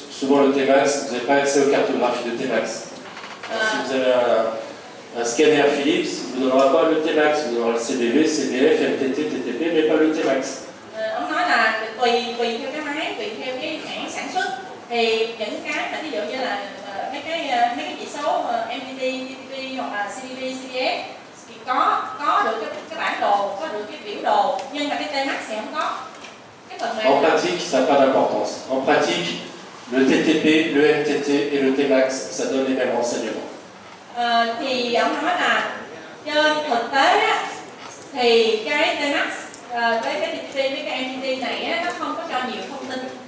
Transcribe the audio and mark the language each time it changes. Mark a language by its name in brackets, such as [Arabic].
[French] Souvent le Tmax, vous n'avez pas accès aux cartographies de Tmax. Si vous avez un scanner Philips, il ne vous donnera pas le Tmax, il vous donnera le CBV, CBF, MTT, TTP, mais pas le Tmax. [Vietnamese] Ông nói là tùy theo cái máy, tùy theo cái hãng sản xuất, thì những cái mà ví dụ như là mấy cái chỉ số MDT, TTP hoặc là CVV, CVS thì có được cái bản đồ, có được cái biểu đồ, nhưng mà cái Tmax thì không có. Cái phần [French] En pratique, ça n'a pas d'importance. En pratique, le TTP, le MTT et le Tmax, ça donne les mêmes renseignements. [Vietnamese] Thì ông nói là trên thực tế á, thì cái Tmax với cái TTP với cái MTT này á, nó không có cho nhiều thông tin.